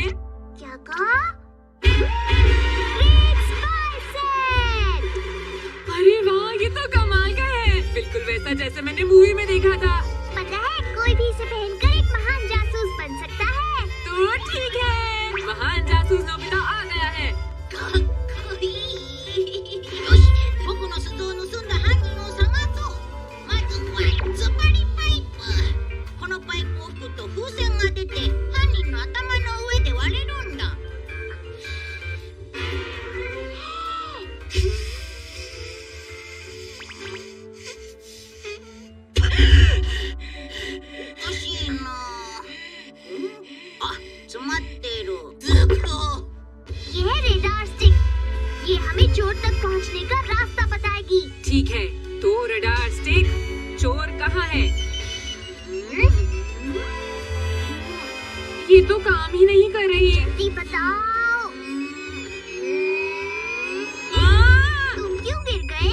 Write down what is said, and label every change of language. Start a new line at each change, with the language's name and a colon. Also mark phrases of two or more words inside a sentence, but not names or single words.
Hindi: क्या कहा?
English: great spy set.
Hindi: अरे वाह, ये तो कमाल का है, बिल्कुल वैसा जैसे मैंने मूवी में देखा था। पता है, कोई भी इसे पहनकर एक महान जासूस बन सकता है। तो ठीक है, महान जासूस नोबिता आ गया है।
Japanese: よし、僕の鈴を盗んだ犯人を探そう。まずは突っ張りパイプ。このパイプを吹くと風船が出て、犯人の頭の上で割れるんだ。おかしいな。あ、詰まってる。ずっと。
Hindi: ये है
English: radar stick.
Hindi: ये हमें चोर तक पहुंचने का रास्ता बताएगी। ठीक है, तो
English: radar stick,
Hindi: चोर कहाँ है? ये तो काम ही नहीं कर रही। जल्दी बताओ। तुम क्यों गिर गए?